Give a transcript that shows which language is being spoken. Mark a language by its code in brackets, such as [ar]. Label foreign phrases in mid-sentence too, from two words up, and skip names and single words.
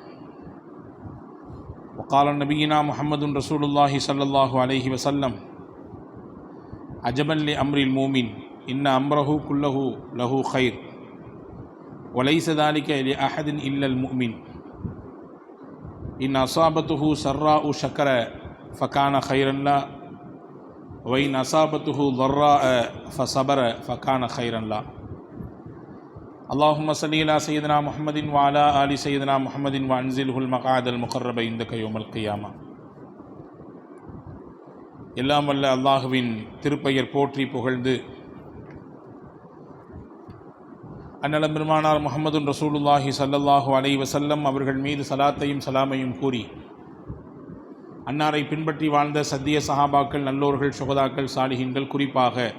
[ar] وقال نبينا محمد رسول الله صلى الله عليه وسلم: عجبا لأمر المؤمن إن أمره كله له خير وليس ذلك لأحد إلا المؤمن إن أصابته سراء شكر فكان خيرا له وإن أصابته ضراء فصبر فكان خيرا له. اللهم صل على سيدنا محمد وعلى آل سيدنا محمد وأنزله المقعد المقرب عندك يوم القيامة. [ta] எல்லாம் வல்ல அல்லாஹுவின் திருப்பெயர் போற்றி புகழ்ந்து அன்னலம் பெருமானார் [ar] محمد رسول الله صلى الله عليه وسلم [ta] அவர்கள் மீது சலாத்தையும் சலாமையும் கூறி அன்னாரை பின்பற்றி வாழ்ந்த சத்திய சஹாபாக்கள், நல்லோர்கள், சுகதாக்கள், சாலிஹீன்கள், குறிப்பாக